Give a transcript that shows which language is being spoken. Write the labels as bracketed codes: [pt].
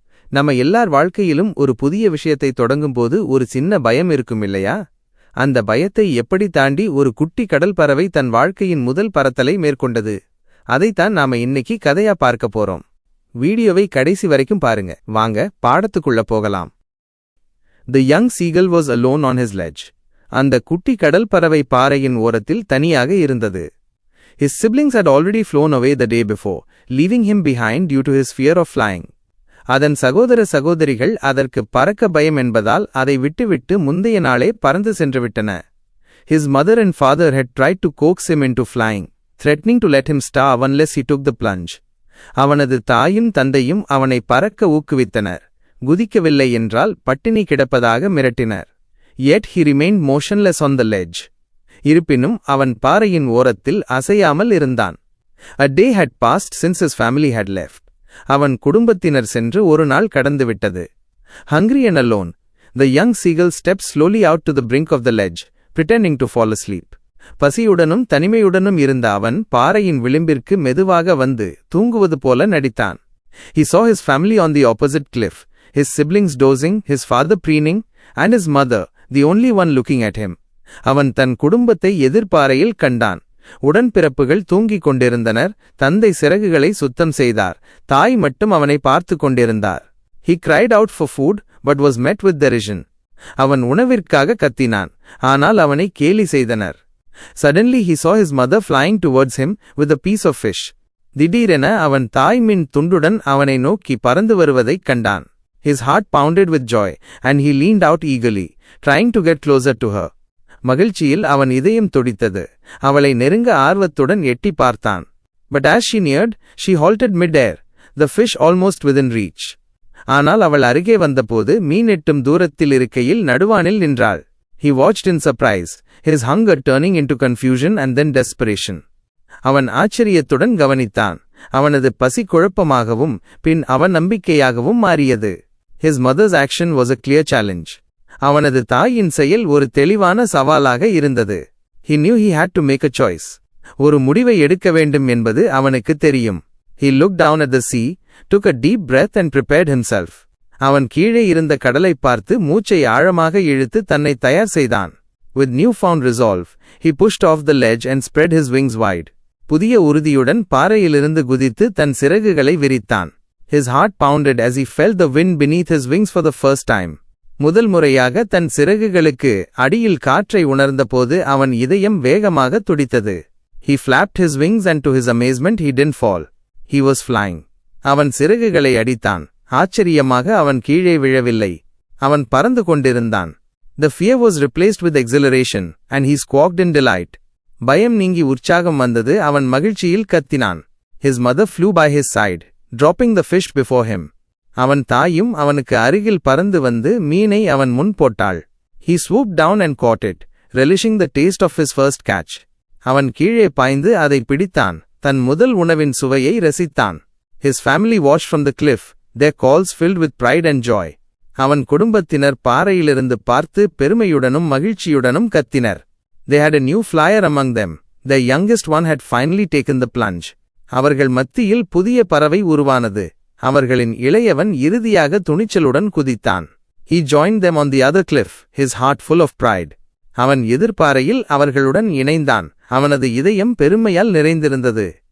[ta] நம்ம எல்லார் வாழ்க்கையிலும் ஒரு புதிய விஷயத்தை தொடங்கும் போது ஒரு சின்ன பயம் இருக்கும் இல்லையா? அந்த பயத்தை எப்படி தாண்டி ஒரு குட்டி கடல் பறவை தன் வாழ்க்கையின் முதல் பறத்தலை மேற்கொண்டது, அதைத்தான் நாம இன்னைக்கு கதையா பார்க்க போறோம். வீடியோவை கடைசி வரைக்கும் பாருங்க. வாங்க பாடத்துக்குள்ள போகலாம். [en] The young seagull was alone on his ledge. [ta] அந்த குட்டி கடல் பறவை பாறையின் ஓரத்தில் தனியாக இருந்தது. [en] His siblings had already flown away the day before, leaving him behind due to his fear of flying. [ta] அதன் சகோதர சகோதரிகள் அதற்கு பறக்க பயம் என்பதால் அதை விட்டுவிட்டு முந்தைய நாளே பறந்து சென்றுவிட்டன. [en] His mother and father had tried to coax him into flying, threatening to let him starve unless he took the plunge. [ta] அவனது தாயும் தந்தையும் அவனை பறக்க ஊக்குவித்தனர். குதிக்கவில்லை என்றால் பட்டினி கிடப்பதாக மிரட்டினர். [en] Yet he remained motionless on the ledge. [ta] இருப்பினும் அவன் பாறையின் ஓரத்தில் அசையாமல் இருந்தான். [en] A day had passed since his family had left. [ta] அவன் குடும்பத்தினர் சென்று ஒரு நாள் கடந்துவிட்டது. [en] Hungry and alone, the young seagull stepped slowly out to the brink of the ledge, pretending to fall asleep. [ta] பசியுடனும் தனிமையுடனும் இருந்த அவன் பாறையின் விளிம்பிற்கு மெதுவாக வந்து தூங்குவது போல நடித்தான். [en] He saw his family on the opposite cliff, his siblings dozing, his father preening, and his mother, the only one looking at him. [ta] அவன் தன் குடும்பத்தை எதிர்பாறையில் கண்டான். உடன்பிறப்புகள் தூங்கிக் கொண்டிருந்தனர். தந்தை சிறகுகளை சுத்தம் செய்தார். தாய் மட்டும் அவனை பார்த்து கொண்டிருந்தார். [en] He cried out for food, but was met with derision. [ta] அவன் உணவிற்காக கத்தினான், ஆனால் அவனை கேலி செய்தனர். [en] Suddenly he saw his mother flying towards him with a piece of fish. [ta] திடீரென அவன் தாய் மீன் துண்டுடன் அவனை நோக்கி பறந்து வருவதைக் கண்டான். [en] His heart pounded with joy, and he leaned out eagerly, trying to get closer to her. [ta] மகிழ்ச்சியில் அவன் இதயம் துடித்தது. அவளை நெருங்க ஆர்வத்துடன் எட்டி பார்த்தான். [en] But as she neared, she halted mid-air, the fish almost within reach. [ta] ஆனால் அவள் அருகே வந்தபோது மீன் எட்டும் தூரத்தில் இருக்கையில் நடுவானில் நின்றாள். [en] He watched in surprise, his hunger turning into confusion and then desperation. [ta] அவன் ஆச்சரியத்துடன் கவனித்தான். அவனது பசி குழப்பமாகவும் பின் அவநம்பிக்கையாகவும் மாறியது. [en] His mother's action was a clear challenge. [ta] அவனது தாயின் செயல் ஒரு தெளிவான சவாலாக இருந்தது. [en] He knew he had to make a choice. [ta] ஒரு முடிவை எடுக்க வேண்டும் என்பது அவனுக்கு தெரியும். [en] He looked down at the sea, took a deep breath and prepared himself. [ta] அவன் கீழே இருந்த கடலை பார்த்து மூச்சை ஆழமாக இழுத்து தன்னை தயார் செய்தான். [en] With newfound resolve, he pushed off the ledge and spread his wings wide. [ta] புதிய உறுதியுடன் பாறையிலிருந்து குதித்து தன் சிறகுகளை விரித்தான். [en] His heart pounded as he felt the wind beneath his wings for the first time. [ta] முதல் முறையாக தன் சிறகுகளுக்கு அடியில் காற்றை உணர்ந்தபோது அவன் இதயம் வேகமாக துடித்தது. [en] He flapped his wings and to his amazement he didn't fall. He was flying. [ta] அவன் சிறகுகளை அடித்தான். ஆச்சரியமாக அவன் கீழே விழவில்லை. அவன் பறந்து கொண்டிருந்தான். [en] The fear was replaced with exhilaration, and he squawked in delight. [ta] பயம் நீங்கி உற்சாகம் வந்தது. அவன் மகிழ்ச்சியில் கத்தினான். [en] His mother flew by his side, dropping the fish before him. [ta] அவன் தாயும் அவனுக்கு அருகில் பறந்து வந்து மீனை அவன் முன் போட்டாள். [en] He swooped down and caught it, relishing the taste of his first catch. [ta] அவன் கீழே பாய்ந்து அதை பிடித்தான். தன் முதல் உணவின் சுவையை ரசித்தான். [en] His family watched from the cliff, their calls filled with pride and joy. [ta] அவன் குடும்பத்தினர் பாறையிலிருந்து பார்த்து பெருமையுடனும் மகிழ்ச்சியுடனும் கத்தினர். [en] They had a new flyer among them. Their youngest one had finally taken the plunge. [ta] அவர்கள் மத்தியில் புதிய பறவை உருவானது. அவர்களின் இளையவன் இறுதியாக துணிச்சலுடன் குதித்தான். [en] He joined them on the other cliff, his heart full of pride. [ta] அவன் எதிர்பாறையில் அவர்களுடன் இணைந்தான். அவனது இதயம் பெருமையால் நிறைந்திருந்தது.